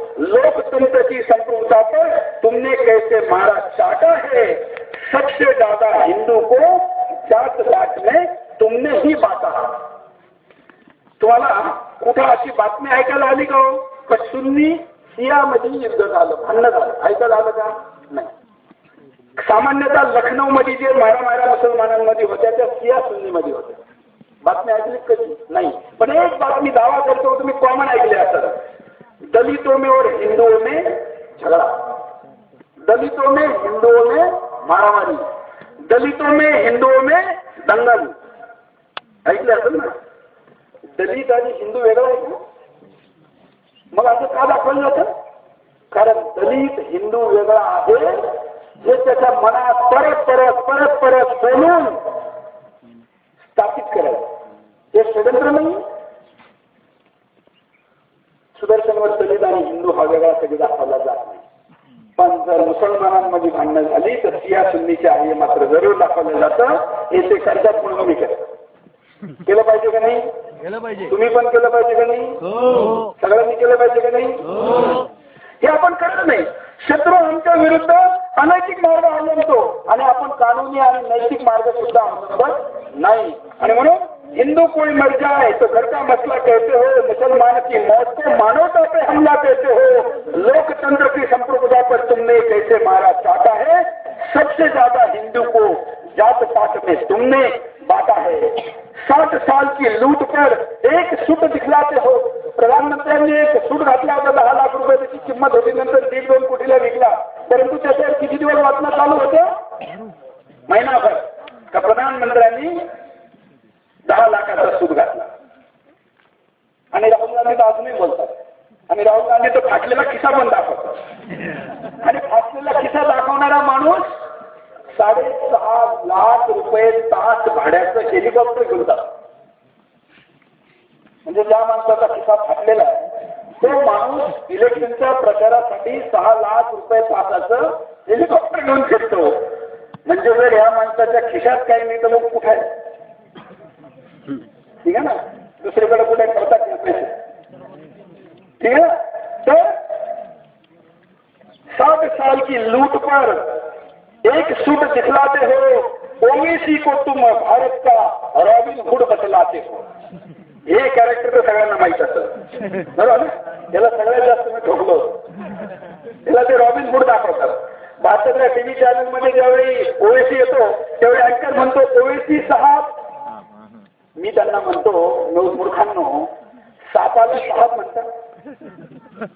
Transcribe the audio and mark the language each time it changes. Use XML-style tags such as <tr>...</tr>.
<hi>लोकतंत्र की संप्रभुता पर तुमने कैसे मारा चाटा है. सबसे ज्यादा हिंदू को जात जात में तुमने ही बांटा.</hi> <mr>तुम्हाला कुठं अशी बातमी ऐकायला आली का हो? सुन्नी शिया मध्ये युद्ध झालं, भांडण झालं, ऐकायला आलं का? नाही. सामान्यतः लखनौ मध्ये जे मारामाऱ्या मुसलमानांमध्ये होत्या त्या शिया सुन्नी मध्ये होत्या. बातमी ऐकली कधी? नाही. पण एक बातमी दावा करतो, तुम्ही कॉमन ऐकले असेल,</mr> <hi>दलितों में और हिंदुओं में झगड़ा, दलितों में हिंदुओं में मारामारी, दलितों में हिंदुओं में दंगल.</hi> <mr>ऐकले असेल ना? दलित आणि हिंदू वेगळा आहे का? मग असं का दाखवलं जातं? कारण दलित हिंदू वेगळा आहे हे त्याच्या मनात परत परत परत परत बोलून स्थापित करायचं. हे षडयंत्र नाही. सुदर्शनवर दलित आणि हिंदू हा वेगळा कधी दाखवला जात नाही. पण जर मुसलमानांमध्ये भांडणं झाली तर शिया सुन्नीच्या आहे मात्र जरूर दाखवलं जातं. हे ते करतात म्हणून मी केलं पाहिजे का नाही? केलं पाहिजे. तुम्ही पण केलं पाहिजे का नाही? सगळ्यांनी केलं पाहिजे का नाही? हे आपण करत नाही. शत्रू आमच्या विरुद्ध अनैतिक मार्ग अवलंबतो आणि आपण कानूनी आणि नैतिक मार्ग सुद्धा अवलंबत नाही. आणि म्हणून</mr> <hi>हिंदू कोई मर जाए तो घर का मसला कहते हो, मुसलमान की मौत को मानवता पे हमला कहते हो, लोकतंत्र की संप्रभुता पर तुमने कैसे मारा चाहता है. सबसे ज्यादा हिंदू को जात पात में तुमने बांटा है. 60 साल की लूट पर एक सूट दिखलाते हो.</hi> <mr>प्रधानमंत्र्यांनी एक सूट घातला होता, 10 लाख रुपये त्याची किंमत होती, नंतर 1.5-2 कोटीला विकला. परंतु त्याच्यावर किती दिवस वाचणं चालू होतं? महिनाभर. का प्रधानमंत्र्यांनी 10 लाखाचा सूट घातला. आणि राहुल गांधी तर अजूनही बोलतात. आणि राहुल गांधी तर फाटलेला खिसा पण दाखवतात. आणि फाटलेला खिसा दाखवणारा माणूस 6.5 लाख रुपये तास भाड्याचं हेलिकॉप्टर घेऊन जातो. म्हणजे ज्या माणसाचा खिसा फाटलेला आहे तो माणूस इलेक्शनच्या प्रचारासाठी 6 लाख रुपये तासाचं हेलिकॉप्टर घेऊन फिरतो. म्हणजे जर या माणसाच्या खिशात काही नाही तर मग कुठे आहे? ठीक आहे ना? दुसरीकडे कुठे करतात नाही पैसे.</mr> <hi>ठीक है. तर 60 साल की लूट पर एक सूट दिखलाते हो, ओवेसी को तुम भारत का रॉबिन हुड बतलाते हो.</hi> <mr>हे कॅरेक्टर तर सगळ्यांना माहित असतं बरोबर. त्याला सगळ्यात जास्त मी ठोकलो. त्याला ते रॉबिन हुड दाखवतात. भारतातल्या टीव्ही चॅनल मध्ये ज्यावेळी ओवेसी येतो त्यावेळी अँकर म्हणतो ओवेसी साहेब. मी त्यांना म्हणतो मूर्खांनो, सापाला साहेब म्हणतात.</mr>